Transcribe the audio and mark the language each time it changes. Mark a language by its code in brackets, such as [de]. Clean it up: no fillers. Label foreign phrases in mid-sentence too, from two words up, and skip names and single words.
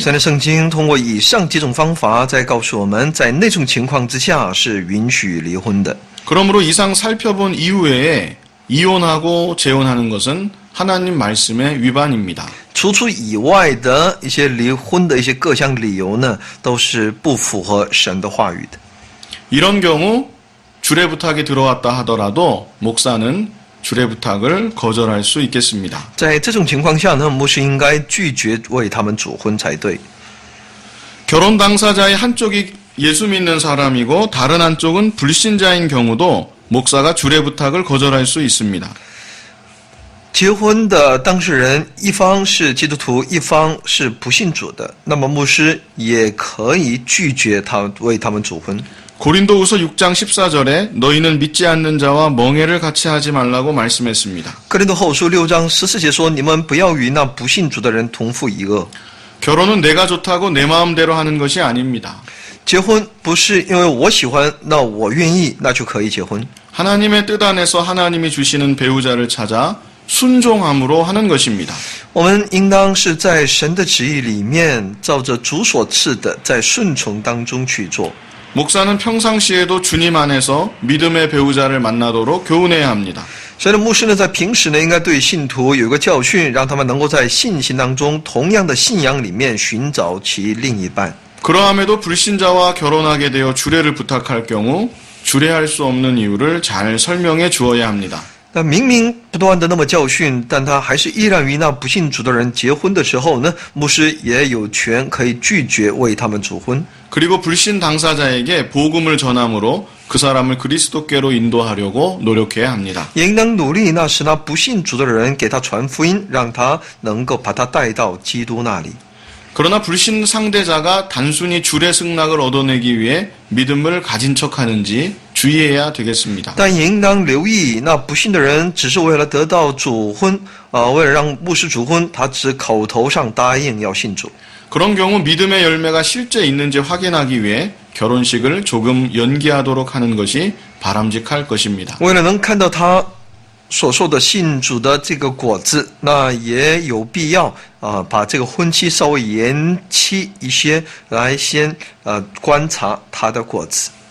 [zh] 现在圣经通过以上几种方法，在告诉我们，在那种情况之下是允许离婚的。 [ko] 그러므로 이상 살펴본 이후에 이혼하고 재혼하는 것은 하나님 말씀의 위반입니다. [zh] 除此以外的一些离婚的一些各项理由呢，都是不符合神的话语的。 [ko] 이런 경우 주례 부탁이 들어왔다 하더라도 목사는 주례 부탁을 거절할 수 있겠습니다. [zh] 在这种情况下呢，牧师应该拒绝为他们主婚才对。 [ko] 결혼 당사자의 한쪽이 예수 믿는 사람이고 다른 한쪽은 불신자인 경우도 목사가 주례 부탁을 거절할 수 있습니다. [zh] 结婚的当事人一方是基督徒，一方是不信主的，那么牧师也可以拒绝为他们主婚。 [ko] 고린도후서 6장 14절에 너희는 믿지 않는 자와 멍해를 같이 하지 말라고 말씀했습니다. [zh] 哥林多后书6章14节说：“你们不要与那不信主的人同负一恶。” [ko] 결혼은 내가 좋다고 내 마음대로 하는 것이 아닙니다. [zh] 结婚不是因为我喜欢，那我愿意，那就可以结婚。 [ko] 하나님의 뜻 안에서 하나님이 주시는 배우자를 찾아 순종함으로 하는 것입니다. [zh] 我们应当是在神的旨意里面，照着主所赐的，在顺从当中去做。 [ko] 목사는 평상시에도 주님 안에서 믿음의 배우자를 만나도록 교훈해야 합니다. [zh] 所以呢，牧师呢，在平时呢，应该对信徒有一个教训，让他们能够在信心当中，同样的信仰里面寻找其另一半。 [ko] 그러함에도 불신자와 결혼하게 되어 주례를 부탁할 경우 주례할 수 없는 이유를 잘 설명해 주어야 합니다. [zh] 那明明不断的那么教训，但他还是依然与那不信主的人结婚的时候呢，牧师也有权可以拒绝为他们主婚。 [ko] 그리고 불신 당사자에게 복음을 전함으로 그 사람을 그리스도께로 인도하려고 노력해야 합니다. [zh] 也应当努力，那使那不信主的人给他传福音，让他能够把他带到基督那里。 [ko] 그러나 불신 상대자가 단순히 주례 승낙을 얻어내기 위해 믿음을 가진 척하는지 주의해야 되겠습니다. [zh] 但也应当留意，那不信的人只是为了得到主婚，为了让牧师主婚，他只口头上答应要信主。 [ko] 그런 경우 믿음의 열매가 실제 있는지 확인하기 위해 결혼식을 조금 연기하도록 하는 것이 바람직할 것입니다. [zh] 为了能看到他所说的信主的这个果子，那也有必要把这个婚期稍微延期一些，来先观察他的果子。